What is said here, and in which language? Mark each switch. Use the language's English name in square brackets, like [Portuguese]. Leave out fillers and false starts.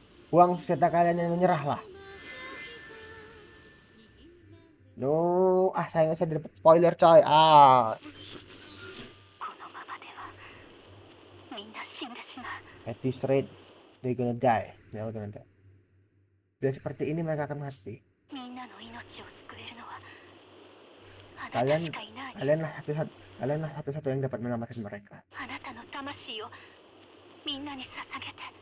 [Indonesian] Buang senjata kalian dan menyerahlah. No, sayangnya saya dapat spoiler coy. [Japanese] このままではみんな死んでしまう。 [English] At this rate, they're gonna die. [Indonesian] Bila seperti ini mereka akan mati. [Japanese] みんなの命を救えるのはあなたしかいない。 [Indonesian] Kalianlah satu-satu yang dapat menyelamatkan mereka. [Japanese] あなたの魂をみんなに捧げて。